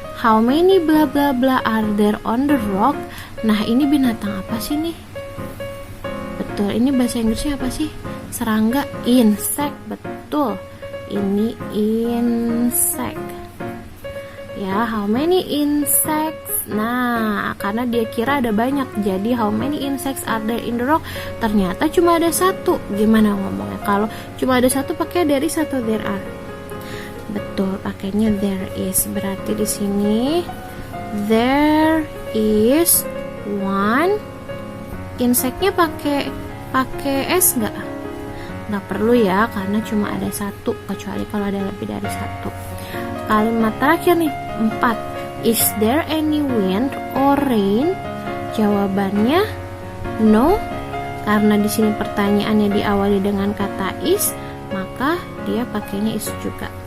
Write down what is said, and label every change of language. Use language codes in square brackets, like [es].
[en] How many bla bla bla are there on the rock? [id] Nah, ini binatang apa sih nih? Betul, ini bahasa Inggrisnya apa sih? Serangga, insect, betul. Ini insect. [en] Ya, how many insects? Nah, [id] karena dia kira ada banyak, jadi [en] how many insects are there in the rock? [id] Ternyata cuma ada satu. Gimana ngomongnya? Kalau cuma ada satu pakai [en] there is [id] atau [en] there are? [id] Betul, pakainya there is. Berarti di sini [en] there is one. [id] Insectnya pakai s nggak? Nggak perlu ya, karena cuma ada satu, kecuali kalau ada lebih dari satu. Kalimat terakhir nih, 4. [en] Is there any wind or rain? [id] Jawabannya no, karena di sini pertanyaannya diawali dengan kata is, maka dia pakainya is juga.